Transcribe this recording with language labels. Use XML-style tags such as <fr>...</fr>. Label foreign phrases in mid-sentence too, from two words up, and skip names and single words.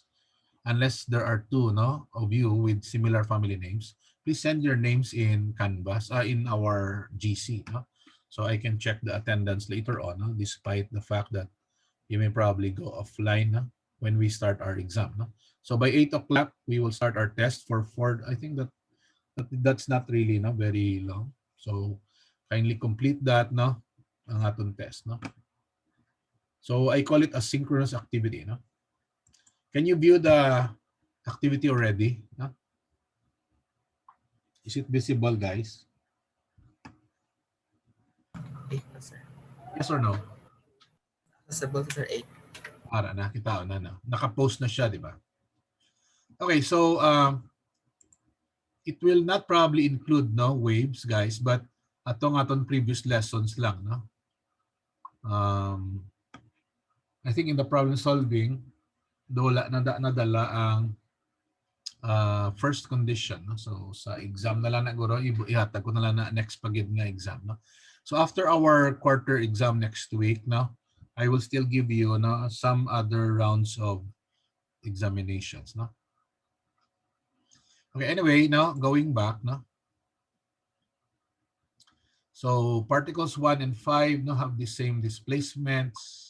<en>Unless there are two, no, of you with similar family names, please send your names in Canvas, in our GC, no, so I can check the attendance later on, no, despite the fact that you may probably go offline, no, when we start our exam, no. So by 8 o'clock, we will start our test for 4. I think that's not really, no, very long. So kindly complete that,</en> <ceb>no, ang atong test, no.</ceb> <en>So I call it a synchronous activity, no. Can you view the activity already, no? Is it visible, guys?</en> <ceb>8 na, sir.</ceb> <en>Yes or no? Accessible, sir, 8.</en> <ceb>Para nakita na, no? Naka-post na siya, di ba?</ceb> <en>Okay, so it will not probably include, no, waves, guys, but</en> <ceb>atong previous lessons lang,</ceb> <en>no? I think in the problem solving,</en> <ceb>nadala ang</ceb> <en>first condition,</en> <ceb>no? So sa exam na lang na guro, ihatag ko na lang na next pagid nga exam, no?</ceb> <en>So after our quarter exam next week, no, I will still give you, no, some other rounds of examinations, no. Okay, anyway, now going back, no. So particles 1 and 5, no, have the same displacements.</en>